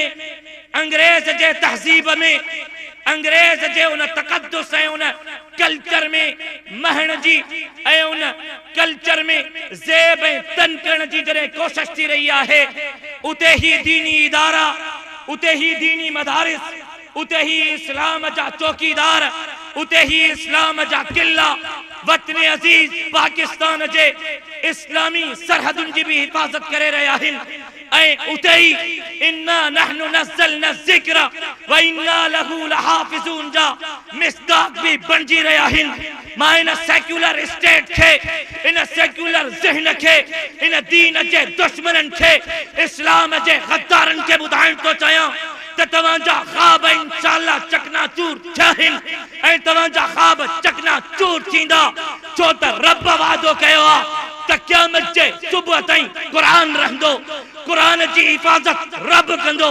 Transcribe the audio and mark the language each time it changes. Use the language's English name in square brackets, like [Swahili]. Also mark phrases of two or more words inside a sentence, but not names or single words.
[Sindhi] अंग्रेज़ जे तहज़ीब में, अंग्रेज़ जे उन तक़द्दुस ऐं उन कल्चर में महण जी ऐं उन कल्चर में ज़ेब ऐं तन करण जी जॾहिं कोशिश थी रही आहे, उते ही दीनी इदारा, उते ही दीनी मदारिस, उते ही इस्लाम जा चौकीदार, उते ही इस्लाम जा किला वतन अज़ीज़ पाकिस्तान जे इस्लामी सरहदुनि जी भी हिफ़ाज़त करे रहिया आहिनि। ऐं उते ही [Arabic] إنا نحن نزلنا ذكر و إنا له لحافظون [Sindhi] जा मिस्दाक़ भी बणिजी रहिया आहिनि। मां इन [English] secular state [Sindhi] खे, इन सेक्युलर ज़हन खे, इन दीन जे दुश्मननि खे, इस्लाम जे गद्दारनि खे ॿुधाइण थो चाहियां त तव्हांजा ख़्वाब इंशाअल्लाह चकनाचूर थिया आहिनि ऐं तव्हांजा ख़्वाब चकनाचूर थींदा, छो त रब वादो कयो आहे त क़यामत जे सुबुह ताईं क़ुरान रहंदो, क़ुरान जी हिफ़ाज़त रब कंदो।